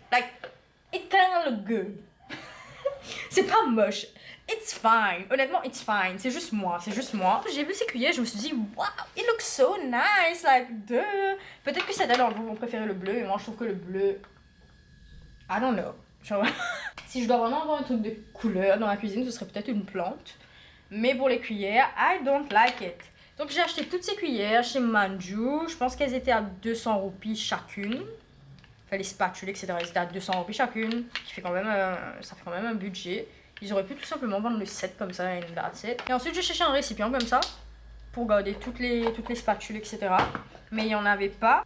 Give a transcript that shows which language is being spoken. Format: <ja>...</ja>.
<en>Like, it kinda look good.</en> <fr>C'est pas moche.</fr> <en>It's fine.</en> <fr>Honnêtement,</fr> <en>it's fine.</en> <fr>C'est juste moi. C'est juste moi. J'ai vu ces cuillères, je me suis dit,</fr> <en>wow, it looks so nice. Like, duh.</en> <fr>Peut-être que certains d'entre vous vont préférer le bleu, mais moi je trouve que le bleu,</fr> <en>I don't know.</en> <fr>Genre, si je dois vraiment avoir un truc de couleur dans la cuisine, ce serait peut-être une plante. Mais pour les cuillères,</fr> <en>I don't like it.</en> <fr>Donc j'ai acheté toutes ces cuillères chez Manju. Je pense qu'elles étaient à 200 roupies chacune. Enfin les spatules, etc. Elles étaient à 200 roupies chacune. Qui fait quand même ça fait quand même un budget. Ils auraient pu tout simplement vendre le set comme ça,</fr> <en>and that's it.</en> <fr>Et ensuite j'ai cherché un récipient comme ça. Pour garder toutes les spatules, etc. Mais il n'y en avait pas.</fr>